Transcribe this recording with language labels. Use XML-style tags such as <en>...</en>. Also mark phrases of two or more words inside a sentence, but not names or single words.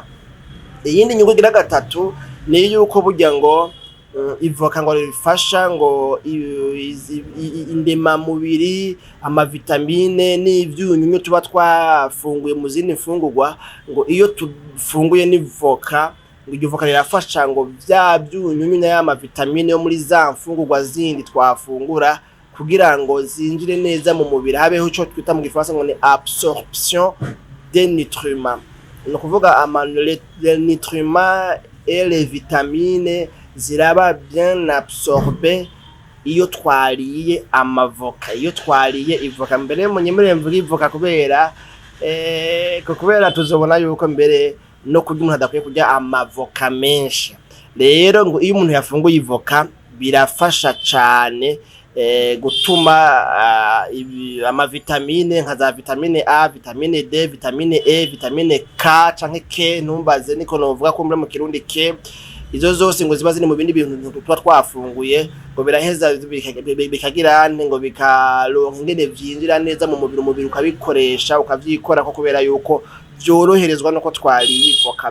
<rn>Iyindi nyungu gira gatatu ni yuko burya ngo ivoka ngo rifasha ngo indema mubiri, amavitamine n'ivyunyunyu tuba twafunguye mu zindi mfungurwa, ngo iyo tufunguye n'ivoka ngo iryo voka rirafasha ngo vya vyunyunyu n'aya vitamine yo muri za mfungurwa zindi twafungura kugira ngo zinjire neza mu mubiri, habeho ico twita mu gifaransa ngo ni</rn> <fr>absorption des nutriments.</fr> <rn>No kuvuga</rn> <fr>les nutriments et les vitamines</fr> <rn>ziraba</rn> <fr>bien absorbe</fr> <rn>iyo twariye amavoka, iyo twariye ivoka. Mbere munyemere mvuga ivoka kubera tuzobona yuko mbere no kurya umuntu adakwiye kurya amavoka menshi. Rero ngo iyo umuntu yafunguye ivoka birafasha cane gutuma amavitamine nka za vitamine A, vitamine D, vitamine E, vitamine K canke K, ntumbaze niko novuga ko muri mu kirundi K, izo zose ngo ziba ziri mu bindi bintu tuba twafunguye ngo biraheza bikagira ngo bikaronka ingene vyinjira neza mu mubiri ukabikoresha ukavyikora ko kubera yuko vyoroherezwa nuko twariye ivoka.</rn>